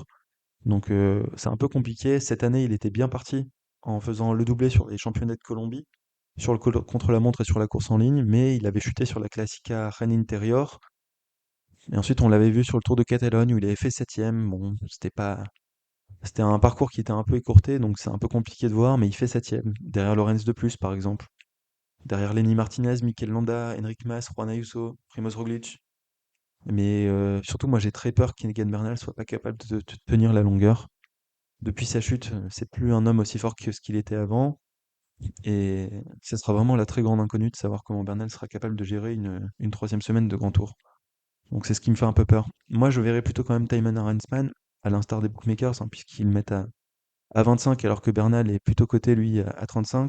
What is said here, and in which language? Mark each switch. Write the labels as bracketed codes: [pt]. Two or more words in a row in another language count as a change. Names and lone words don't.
[fr] Donc c'est un peu compliqué. Cette année, il était bien parti en faisant le doublé sur les championnats de Colombie, sur le contre-la-montre et sur la course en ligne, mais il avait chuté sur la Classica Rennes Interior. Et ensuite, on l'avait vu sur le Tour de Catalogne où il avait fait 7e. Bon, c'était un parcours qui était un peu écourté, donc c'est un peu compliqué de voir, mais il fait 7e. Derrière Lorenz de Plus, par exemple. Derrière Lenny Martinez, Mikel Landa, Enric Mas, Juan Ayuso, Primoz Roglic. Mais surtout, moi, j'ai très peur qu'Egan Bernal soit pas capable de tenir la longueur. Depuis sa chute, c'est plus un homme aussi fort que ce qu'il était avant. Et ce sera vraiment la très grande inconnue de savoir comment Bernal sera capable de gérer une troisième semaine de grand tour. Donc c'est ce qui me fait un peu peur. Moi, je verrais plutôt quand même Thymen Arensman, à l'instar des bookmakers, hein, puisqu'ils le mettent à 25, alors que Bernal est plutôt coté, lui, à 35.